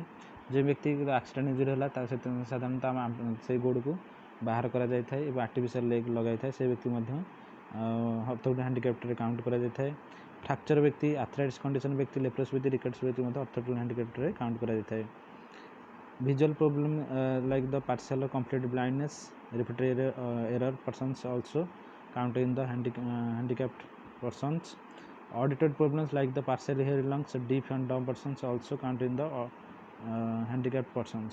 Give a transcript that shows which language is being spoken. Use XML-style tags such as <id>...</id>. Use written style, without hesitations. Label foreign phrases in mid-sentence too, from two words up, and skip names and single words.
<or>ଯେଉଁ ବ୍ୟକ୍ତିର</or> <en>accident injury</en> <or>ହେଲା ସାଧାରଣତଃ ଆମେ ସେଇ ଗୋଡ଼କୁ ବାହାର କରାଯାଇଥାଏ ଏବଂ</or> <en>artificial leg</en> <or>ଲଗାଇଥାଏ, ସେ ବ୍ୟକ୍ତି ମଧ୍ୟ ଅର୍ଥୋପେଡ଼ିକ୍ ହ୍ୟାଣ୍ଡିକ୍ୟାପ୍ଟରେ କାଉଣ୍ଟ କରାଯାଇଥାଏ। ଫ୍ରାକ୍ଚର ବ୍ୟକ୍ତି,</or> <en>arthritis condition</en> <or>ବ୍ୟକ୍ତି, ଲେପ୍ରୋସି ବ୍ୟକ୍ତି, ରିକେଟ୍ସ ବ୍ୟକ୍ତି ମଧ୍ୟ ଅର୍ଥୋପେଡ଼ିକ୍ ହ୍ୟାଣ୍ଡିକ୍ୟାପ୍ଟରେ କାଉଣ୍ଟ କରାଯାଇଥାଏ।</or> <en>visual problem like the partial or complete blindness, repeated error persons also count in the handicapped persons. Auditory problems like the partial hearing loss, deaf and dumb persons also count in the handicapped persons.</en>